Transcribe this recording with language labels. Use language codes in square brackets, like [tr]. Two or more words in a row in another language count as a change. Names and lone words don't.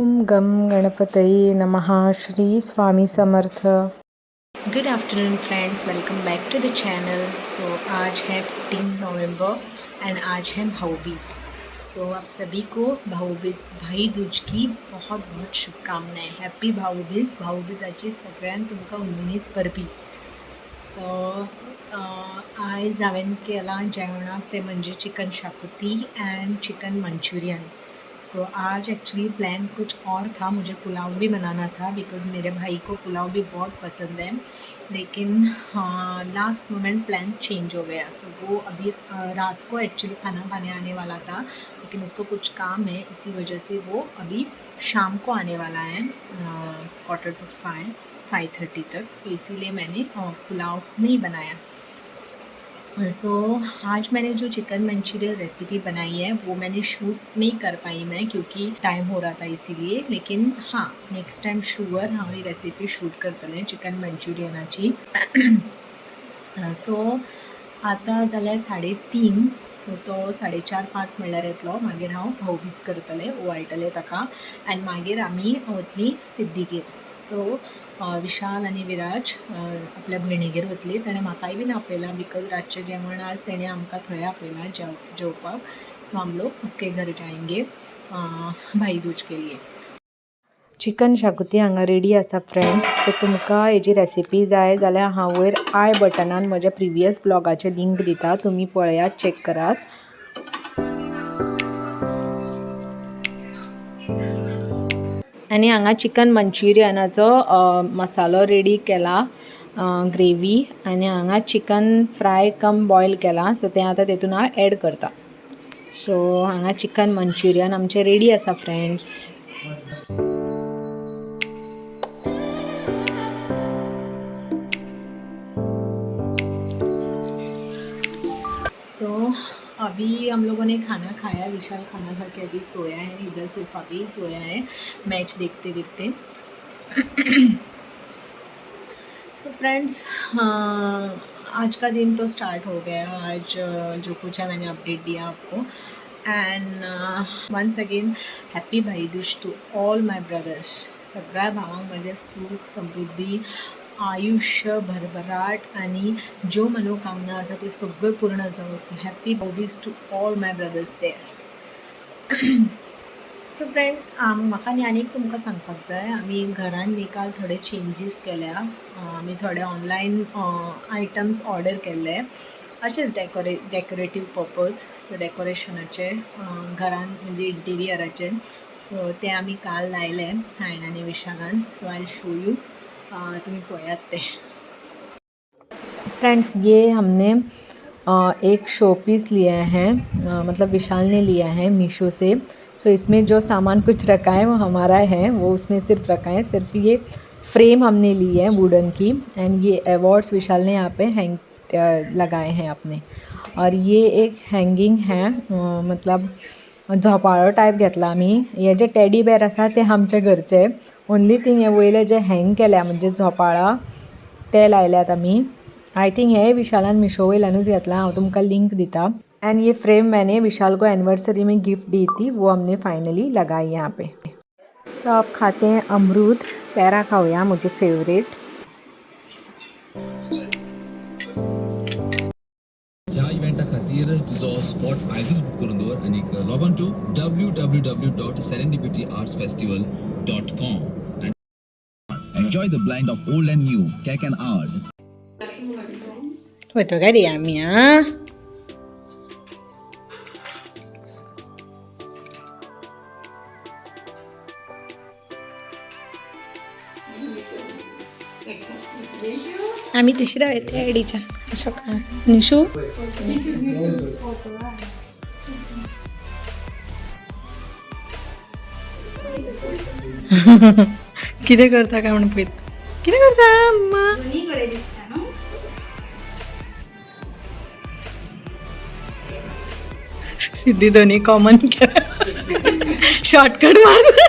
[sa] गम गणपतये नमः। श्री स्वामी समर्थ। [en] Good afternoon friends, welcome back to the channel. [hi] सो आज है 15 नवंबर एंड आज है भाऊबीज। सो आप सभी को भाऊबीज भाई दूज की बहुत बहुत शुभकामनाएं। हैप्पी भाऊबीज। [kok] भाऊबीजाची सगळ्यांक तुमकां उमेदीत परबी। सो आयज हांवें केलां जेवणाक ते म्हणजे चिकन शाकुती एंड चिकन मंचूरियन। [hi] सो आज एक्चुअली प्लान कुछ और था, मुझे पुलाव भी बनाना था बिकॉज़ मेरे भाई को पुलाव भी बहुत पसंद है, लेकिन [en] last moment plan change [hi] हो गया। सो वो अभी रात को एक्चुअली खाना खाने आने वाला था, लेकिन उसको कुछ काम है, इसी वजह से वो अभी शाम को आने वाला है 4:45-5:30 तक। सो इसीलिए मैंने पुलाव नहीं बनाया। सो आज मैंने जो [en] chicken Manchurian recipe [hi] बनाई है वो मैंने शूट नहीं कर पाई मैं, क्योंकि टाइम हो रहा था इसीलिए। लेकिन हाँ, [en] next time sure [kok] हांव ही रेसिपी शूट करतलें चिकन मंचुरियनाची। सो आतां जाल्यार 3:30, सो तो 4:30-5 म्हणल्यार येतलो। मागीर हांव भाऊबीज करतलें, ओवाळटलें ताका आनी मागीर आमी वतलीं सिद्धिगेर। सो विशाल आनी विराज आपल्या भयणीगेर वतली। ताणें म्हाकाय बीन आपयलां बिकॉज रातचें जेवण आज तेणें आमकां थंय आपयलां जेवपाक। [hi] सो हम लोग उसके घर जाएंगे भाई दूज के लिए। [kok] चिकन शाकुती हांगा रेडी आसा फ्रेंड्स। सो तुमकां हेजी रेसिपी जाय जाल्यार हांव वयर आय बटनान म्हज्या प्रिवियस ब्लॉगाचें लिंक दिता, तुमी पळयात, चॅक करात। आनी हांगा चिकन मंचुरियनाचो मसालो रेडी केला, ग्रेवी, आनी हांगा [en] chicken fry cum boil [kok] केला। सो तें आतां तेतून हांव एड करता। सो हांगा चिकन मंचुरियन आमचें रेडी आसा फ्रेंड्स। [hi] सो अभी हम लोगों ने खाना खाया, विशाल खाना खा के अभी सोया है, इधर सोफा पे ही सोया है मैच देखते देखते। सो फ्रेंड्स, आज का दिन तो स्टार्ट हो गया। आज जो कुछ है मैंने अपडेट दिया आपको। [en] And once again happy भाई दूज to all my brothers। [kok] सगळ्या भावांक म्हणजे सुख समृद्धी, आयुष्य, भरभराट आणि ज्यो मनोकामना आसा त्यो सगळ्यो पूर्ण जावं। [en] So happy भाऊबीज to all my brothers there। [kok] सो फ्रेंड्स, म्हाका न्ही आनीक तुमकां सांगपाक जाय, आमी घरान न्ही काल थोडे चेंजीस केल्या। आमी थोडे [en] online items order [kok] केल्ले, अशेंच [en] decorative purpose. [kok] सो डेकोरेशनाचे घरान म्हणजे इंटिरियराचे। सो ते आमी काल लायले हांवें आनी विशालान। [en] so I show you, [kok] तुमी पळयात ते। [hi] फ्रेंड्स, ये हमने एक शो पीस लिया है, मतलब विशाल ने लिया है मीशो से। सो इसमें जो सामान कुछ रखा है वो हमारा है, वो उसमें सिर्फ रखा है। सिर्फ ये फ्रेम हमने ली है वुडन की, एंड ये अवॉर्ड्स विशाल ने यहाँ पे हैंग लगाए हैं अपने। और ये एक हैंगिंग है, मतलब [kok] झोपाळो टायप घेतला आमी। हे जे टेडी बेर आसा ते आमचे घरचे, [en] only thing [kok] हे वयले जे हँग केल्या म्हणजे झोपाळा ते लायल्यात आमी। [en] I think [kok] हे विशालान मिशो वयल्यानूच घेतला, हांव तुमकां लिंक दिता। [hi] एंड ये फ्रेम मैंने विशाल को एनिवर्सरी में गिफ्ट दी थी, वो हमने फाइनली लगाई यहाँ पे। सो आप खाते हैं अमरूद। [kok] पैरा खाऊया, [hi] मुझे फेवरेट। [kok] ह्या इव्हेंटा खातीर तुजो स्पॉट आयजूच बुक करून दवर आनी [en] log on to www.serendipityartsfestival.com and enjoy the blend of old and new cake and art. Foto ka di ami ha? आम्ही तिसऱ्या येते आयडीच्या सकाळ। [kok] निशू कितें करता काय म्हणून पळयत, कितें करता अम्मा? सिद्धी दोन्ही कॉमन केला, शॉर्टकट मार।